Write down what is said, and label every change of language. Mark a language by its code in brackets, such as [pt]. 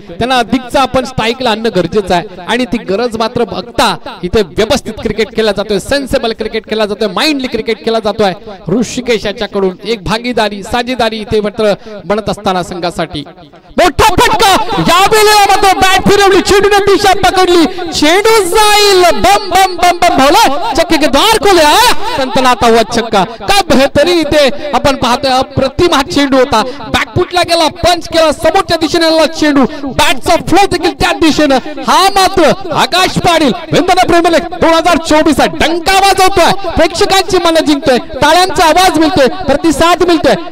[mr] त्यांना अधिकचा आपण स्ट्राईकला आणणं गरजेचं आहे आणि ती गरज मात्र बघता इथे व्यवस्थित क्रिकेट खेळला जातोय. सेन्सेबल क्रिकेट खेळला जातोय. माइंडली क्रिकेट खेळला जातोय. ऋषिकेश याच्याकडून एक भागीदारी, साझेदारी इथे मात्र बनत असताना संघासाठी मोठा फटका. यावेळेला मात्र बॅट फिरवली, चेंडूने दिशा पकडली, चेंडू जाईल. [hi] बम बम बम बम भोला छक्के के द्वार खोले. तंतनाता हुआ छक्का. [mr] काय बेहतरीन इथे आपण पाहतोय. अप्रतिम हा चेंडू होता. बॅकफुटला गेला, पंच केला, समोरच्या दिशेने आला चेंडू. बॅटचा फ्लो देखील त्या दिशेने. हा मात्र आकाश पाटील विंधन प्रीमियर लीग 2024 डंका वाजवतोय. प्रेक्षकांची मन जिंकतोय. टाळ्यांचा आवाज मिळतोय, प्रतिसाद मिळतोय.